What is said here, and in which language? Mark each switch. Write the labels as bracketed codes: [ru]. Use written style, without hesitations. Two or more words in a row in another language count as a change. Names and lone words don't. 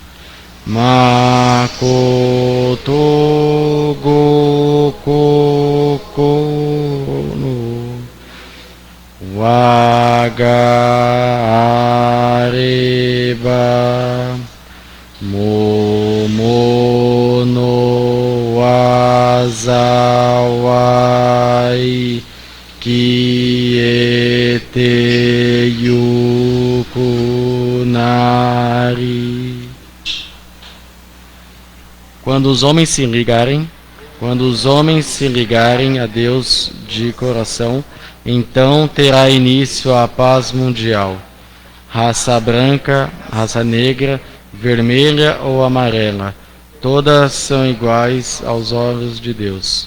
[ja] 誠心の、我あれば、百の災い、消えてゆくなり. [pt] Quando os homens se ligarem a Deus de coração, então terá início a paz mundial. Raça branca, raça negra, vermelha ou amarela, todas são iguais aos olhos de Deus.